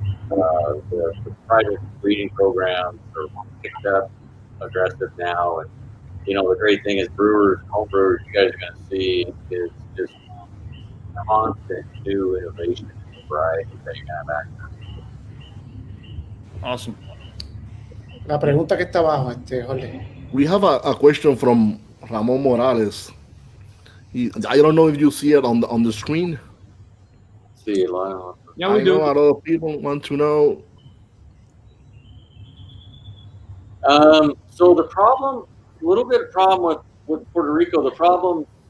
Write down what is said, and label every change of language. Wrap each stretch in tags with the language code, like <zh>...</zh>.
<en>The private breeding programs are picked up aggressive now, and the great thing is home brewers, you guys are going to see is just constant new innovation in varieties that you can have access to. Awesome.</en> <es>La pregunta que está abajo, Jorge.</es> <en>We have a question from Ramon Morales. I don't know if you see it on the screen. See, Lionel. Yeah, we do. A lot of people want to know. So a little bit of problem with Puerto Rico. The problem</en>